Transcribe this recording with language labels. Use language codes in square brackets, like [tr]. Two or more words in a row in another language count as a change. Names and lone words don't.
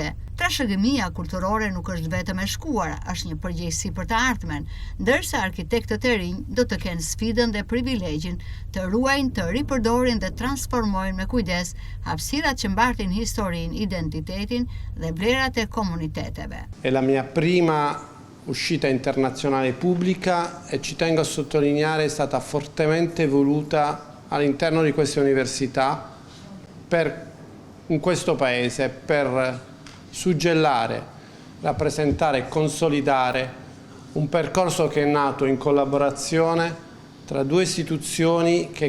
[sq] Trashëgimia kulturore nuk është vetëm e shkuar, është një përgjegjësi për të ardhmen, ndërsa arkitektët e rinj do të kenë sfidën dhe privilegjin të ruajnë, të ripërdorin dhe transformojnë me kujdes hapësirat që mbartin historinë, identitetin dhe vlerat e komuniteteve. [it] È la mia prima uscita internazionale pubblica e ci tengo a sottolineare è stata fortemente voluta all'interno di queste università in questo paese per suggellare, rappresentare e consolidare un percorso che è nato in collaborazione tra due istituzioni che